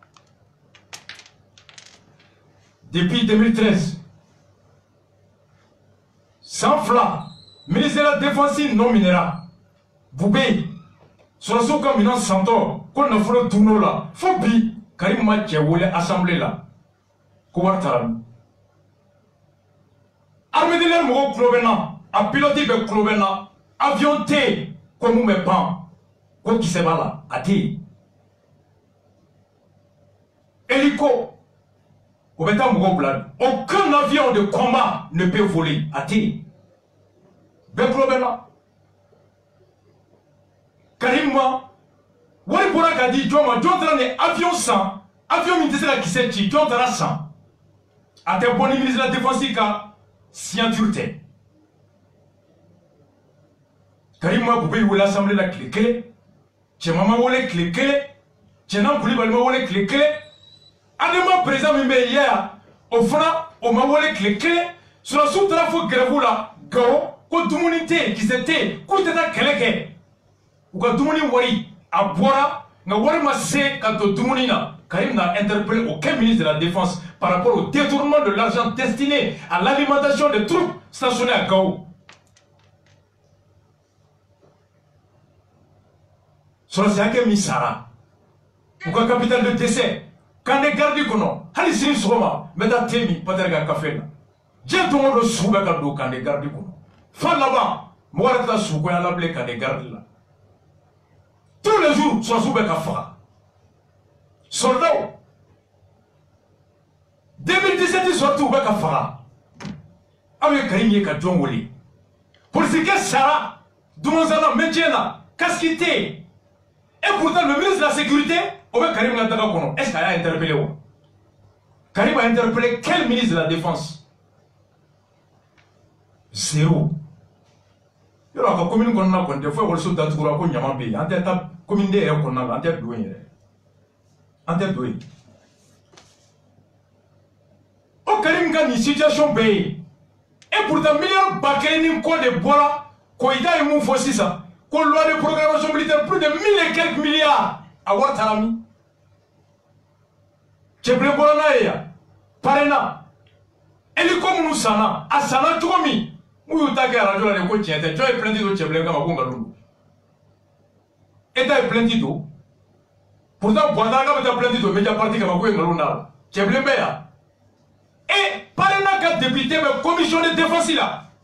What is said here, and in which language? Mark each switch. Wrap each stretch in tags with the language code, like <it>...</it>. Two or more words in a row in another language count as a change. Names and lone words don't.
<bm>depuis 2013 san fila</bm> <fr>ministre de la défense</fr> <bm>nominera Boubé sɔrɔsiw ka minɛn santɔ ko nafolo dunno la fo bi Karim ma cɛ wele assemblée la ko wari taara min</bm> <fr>armée de l'air</fr> <bm>mɔgɔw tulo bɛ n na a pilote bɛ tulo bɛ n na avion tɛ yen ko mun bɛ pan ko kisɛ b'a la a tɛ yen hélico o bɛ taa mɔgɔw bila</bm> <fr>aucun avion de combat ne peut voler</fr> <bm>a tɛ yen bɛɛ tulo bɛ n na Karim ma wari bɔra ka di jɔn ma jɔn taara ni avion san avion min tɛ se ka kisɛ ci jɔn taara san a tɛ bɔ ni</bm> <fr>ministre de la défense</fr> <bm>ka signature tɛ Karim ma Boubé wele assemblée la tile kelen cɛman ma wele tile kelen Cɛna Kulibali ma wele tile kelen Adama président min bɛ yen yaya o fana o ma wele tile kelen sɔrɔsiw taara fo grève la Gawo ko dumuni tɛ yen kisɛ tɛ yen k'u tɛ taa kɛlɛ kɛ u ka dumuni wari a bɔra nka wari ma se ka don dumuni na Karim</bm> <fr>n'a interpellé aucun ministre de la défense par rapport au détournement de l'argent destiné à l'alimentation des troupes stationnées à Gao.</fr> <bm>Sɔrɔsi hakɛ min sara u ka</bm> <fr>capitale de décès</fr> <bm>Kande gardi kɔnɔ hali sini sɔgɔma n bɛ taa thé min Patɛri ka café la diɲɛ don o don sugu bɛ ka don Kande gardi kɔnɔ fa laban mɔgɔ yɛrɛ tɛ taa sugugoya la bilen Kande gardi la</bm> <fr>tous les jours</fr> <bm>sɔrɔsiw bɛ ka faga soldats 2017 sorti u bɛ ka faga aw ye Karim ye ka jɔn wele polisikɛ sara dumansana maintien na casque tɛ yen</bm> <fr>et pourtant le ministre de la sécurité</fr> <bm>o bɛ Karim ka daga kɔnɔ</bm> <fr>est-ce que</fr> <bm>a y'a interpellé wa Karim a interpellé</bm> <fr>quel ministre de la défense</fr> <bm>zéro yɔrɔ a ka commune kɔnɔna kɔni tɛ fo ekɔliso datugura ko ɲama bɛ yen an tɛ taa commune de yɛrɛ kɔnɔna la an tɛ don yen yɛrɛ an tɛ don yen o Karim ka nin situation bɛɛ ye</bm> <fr>et pourtant</fr> <bm>miliyɔn ba kelen ni kɔ de bɔra Koyita ye mun fɔ sisan ko</bm> <fr>loi de programmation militaire plus de 1000 et quelques milliards</fr> <bm>a wari taara min cɛbilen bɔra n'a ye yan parena hélico minnu sanna a sanna cogo min u y'u ta kɛ arajo la de ko tiɲɛ tɛ jɔn ye plainte don cɛbilen kama ko nkalon don État ye plainte don pourtant Bɔnda ka bɛ taa plainte don Media Party kama ko ye nkalon d'a la cɛbilen bɛ yan et parena ka député bɛ</bm> <fr>commission de défense</fr> <bm>la</bm>